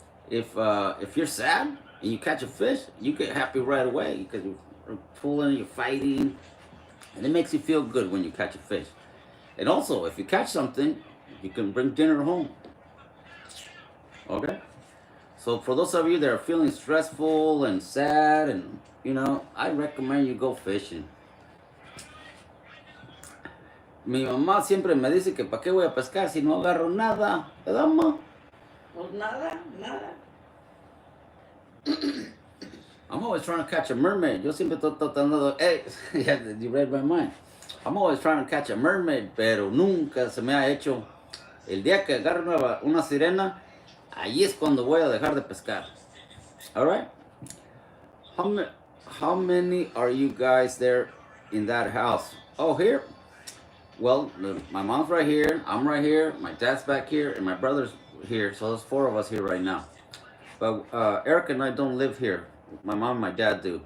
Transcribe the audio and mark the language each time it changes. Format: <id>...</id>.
<en>If you're sad and you catch a fish, you get happy right away because you're pulling, you're fighting, and it makes you feel good when you catch a fish. And also, if you catch something, you can bring dinner home. Okay? So for those of you that are feeling stressful and sad, and I recommend you go fishing.</en> <es>Mi mamá siempre me dice que para qué voy a pescar si no agarro nada, ¿verdad, mamá? Pues nada.</es> <en>I'm always trying to catch a mermaid.</en> <es>Yo siempre estoy tratando de...</es> <en>Hey, you read my mind. I'm always trying to catch a mermaid,</en> <es>pero nunca se me ha hecho. El día que agarro una sirena, ahí es cuando voy a dejar de pescar.</es> <en>All right? How many are you guys there in that house? Oh, here? Well, my mom's right here, I'm right here, my dad's back here, and my brother's here. So there's 4 of us here right now. But Eric and I don't live here. My mom and my dad do.</en>